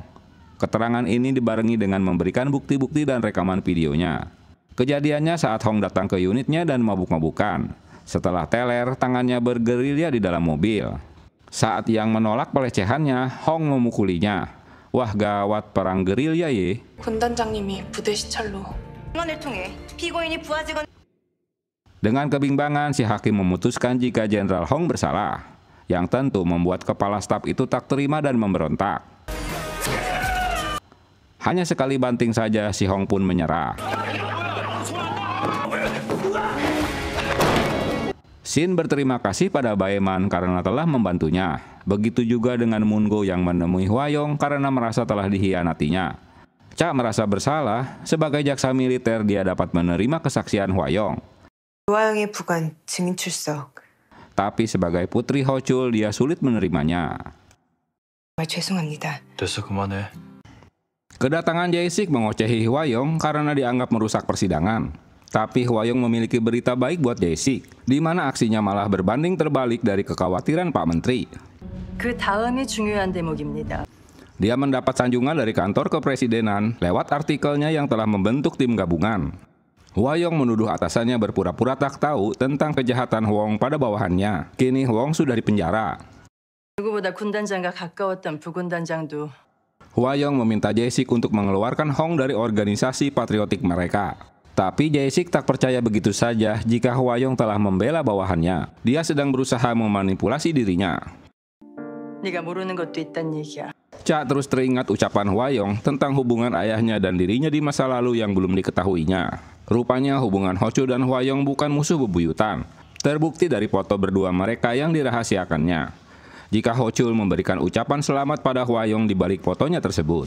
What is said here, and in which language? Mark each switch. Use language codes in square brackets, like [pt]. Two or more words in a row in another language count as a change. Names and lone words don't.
[id] Keterangan ini dibarengi dengan memberikan bukti-bukti dan rekaman videonya. Kejadiannya saat Hong datang ke unitnya dan mabuk-mabukan. Setelah teler, tangannya bergerilya di dalam mobil. Saat Yang menolak pelecehannya, Hong memukulinya. Wah, gawat perang gerilya ye. [ko] 군단장님이 부대 시찰로 증언을 통해 피고인이 부하 직원 [id] Dengan kebimbangan, si hakim memutuskan jika Jenderal Hong bersalah, yang tentu membuat kepala staf itu tak terima dan memberontak. Hanya sekali banting saja, si Hong pun menyerah. Shin berterima kasih pada Baeman karena telah membantunya. Begitu juga dengan Mungo yang menemui Hwayong karena merasa telah dihianatinya. Cha merasa bersalah, sebagai jaksa militer dia dapat menerima kesaksian Hwayong. [ko] hwayong의 부관 증인 출석. [id] Tapi sebagai putri Hochul dia sulit menerimanya. [ko] 정말 죄송합니다. 됐어, 그만해. [id] Kedatangan Jae-sik mengocehi Hwa-young karena dianggap merusak persidangan. Tapi Hwa-young memiliki berita baik buat Jae-sik, di mana aksinya malah berbanding terbalik dari kekhawatiran Pak Menteri. [ko] 그 다음이 중요한 대목입니다. [id] Dia mendapat sanjungan dari kantor kepresidenan lewat artikelnya yang telah membentuk tim gabungan. Hwa-young menuduh atasannya berpura-pura tak tahu tentang kejahatan Hwang pada bawahannya. Kini Hwang sudah dipenjara. [ko] 누구보다 군단장과 가까웠던 부군단장도 [id] Hwa-young meminta Jae-sik untuk mengeluarkan Hong dari organisasi patriotik mereka. Tapi Jae-sik tak percaya begitu saja jika Hwa-young telah membela bawahannya. Dia sedang berusaha memanipulasi dirinya. [ko] 네가 모르는 것도 있단 얘기야. [id] Cha terus teringat ucapan Hwa-young tentang hubungan ayahnya dan dirinya di masa lalu yang belum diketahuinya. Rupanya hubungan Ho-chul dan Hwa-young bukan musuh bebuyutan. Terbukti dari foto berdua mereka yang dirahasiakannya. Jika Ho-chul memberikan ucapan selamat pada Hwa-young di balik fotonya tersebut.